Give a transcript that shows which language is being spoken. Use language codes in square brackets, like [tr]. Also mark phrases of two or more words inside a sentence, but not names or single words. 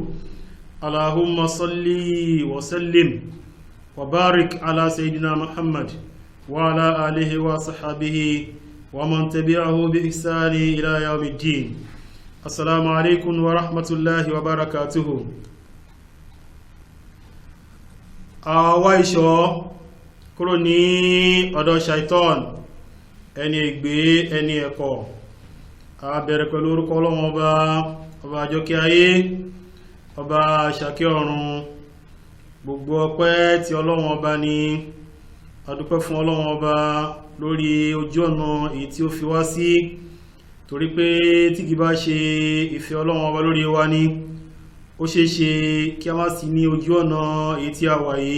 [ar] اللهم صل وسلم وبارك على سيدنا محمد وعلى آله وصحبه ومن تبعه بإحسان إلى يوم الدين. السلام عليكم ورحمة الله وبركاته. [yo] أوايشو kúrò ní ọ̀dọ̀ shaitan ẹni ègbé ẹni ẹ̀kọ́. A bẹ̀rẹ̀ pẹ̀lú orúkọ Ọlọ́run ọba àjọkẹ́ ayé, ọba àṣàkẹ́ ọ̀run. Gbogbo ọpẹ́ tí Ọlọ́run ọba ní, a dúpẹ́ fún Ọlọ́run ọba lórí ojú ọ̀nà èyí tí ó fi wá sí, torí pé tí kì bá ṣe ìfẹ́ Ọlọ́run ọba lórí wa ní, ó ṣeéṣe kí a má sí ní ojú ọ̀nà èyí tí a wà yìí.